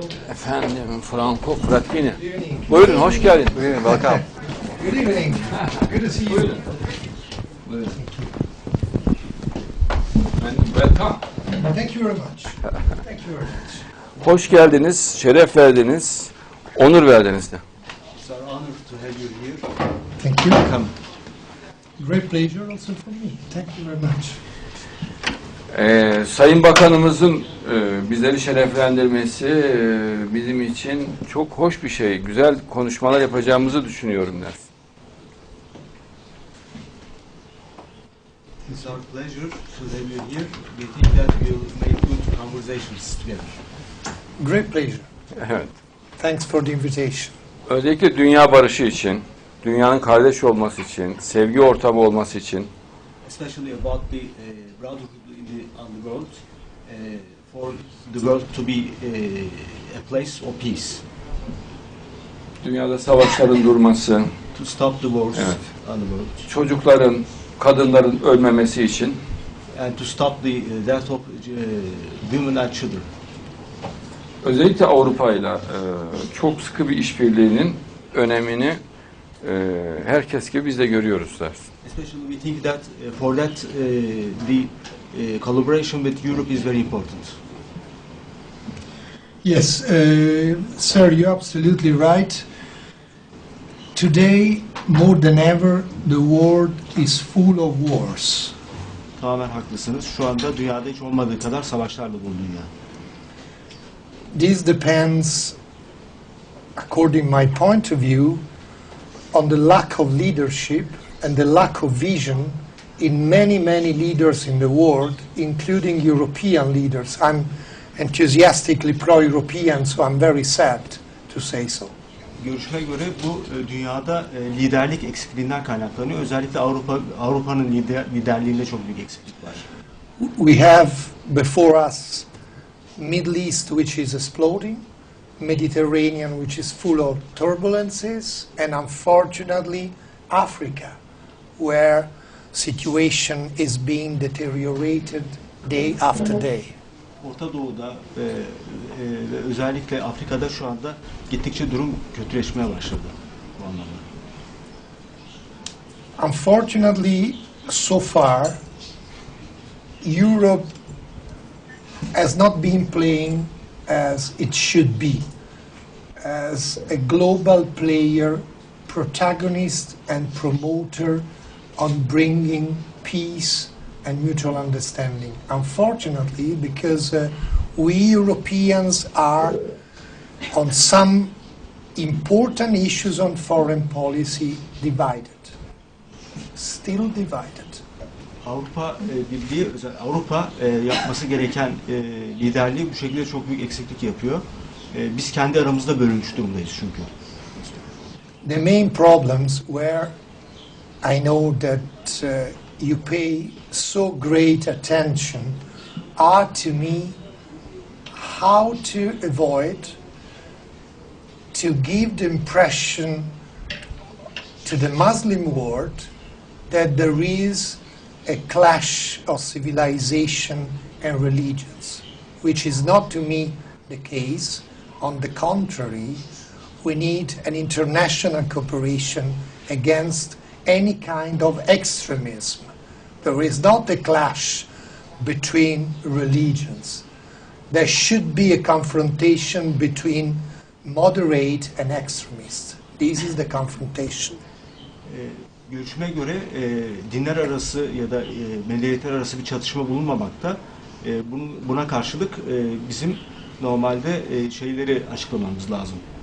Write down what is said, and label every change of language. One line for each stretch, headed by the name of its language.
Turkish: Efendim, Franco Frattini. Buyurun, hoş geldin. Buyurun,
English: welcome. Good evening. Good to see you.
Turkish: Buyurun.
English: Welcome. Thank you very much. Thank you very much.
Turkish: Hoş geldiniz, şeref verdiniz, onur verdiniz de.
English: It's our honor to have you here. Thank you. Welcome. Great pleasure also for me. Thank you very much.
Turkish: Sayın Bakanımızın bizleri şereflendirmesi bizim için çok hoş bir şey. Güzel konuşmalar yapacağımızı düşünüyorum der.
English: It's our pleasure to have you here. We think that we'll make good conversations together. Great pleasure.
Turkish: Evet.
English: Thanks for the invitation.
Turkish: Özellikle dünya barışı için, dünyanın kardeş olması için, sevgi ortamı olması için,
English: Especially about the brotherhood on the world, for the world to be a place of peace.
Turkish: dünyada savaşların durması,
English: To stop the wars
Turkish: Evet.
English: on the world.
Turkish: çocukların, kadınların ölmemesi için,
English: And to stop the death of women and children.
Turkish: özellikle Avrupa'yla çok sıkı bir işbirliğinin önemini herkes gibi biz de görüyoruz dersin.
English: Especially we think that for that the collaboration with Europe is very important. Yes, sir, you're absolutely right. Today, more than ever, the world is full of wars.
Turkish: Tamamen haklısınız. Şu anda dünyada hiç olmadığı kadar savaşlarla dolu dünya.
English: This depends, according my point of view, on the lack of leadership and the lack of vision in many, many leaders in the world, including European leaders. I'm enthusiastically pro-European, so I'm very sad to say so.
Turkish: Görüşme göre bu dünyada liderlik eksikliğinden kaynaklanıyor. Özellikle Avrupa'nın liderliğinde çok büyük eksiklik var.
English: We have before us Middle East, which is exploding, Mediterranean, which is full of turbulences, and unfortunately Africa, where situation is being deteriorated day after day.
Turkish: Orta Doğu'da ve özellikle Afrika'da şu anda gittikçe durum kötüleşmeye başladı bu anlamda.
English: Unfortunately, so far, Europe has not been playing as it should be, as a global player, protagonist and promoter on bringing peace and mutual understanding. Unfortunately, because we Europeans are on some important issues on foreign policy divided, still divided.
Turkish: Avrupa Birliği, Avrupa yapması gereken liderliği bu şekilde çok büyük eksiklik yapıyor. Biz kendi aramızda bölünmüş durumdayız çünkü.
English: The main problems where I know that you pay so great attention are to me how to avoid to give the impression to the Muslim world that there is a clash of civilization and religions, which is not to me the case. On the contrary, we need an international cooperation against any kind of extremism. There is not a clash between religions. There should be a confrontation between moderate and extremists. This is the confrontation.
Turkish: Görüşme göre dinler arası ya da medeniyetler arası bir çatışma bulunmamakta. Buna karşılık bizim normalde şeyleri açıklamamız lazım.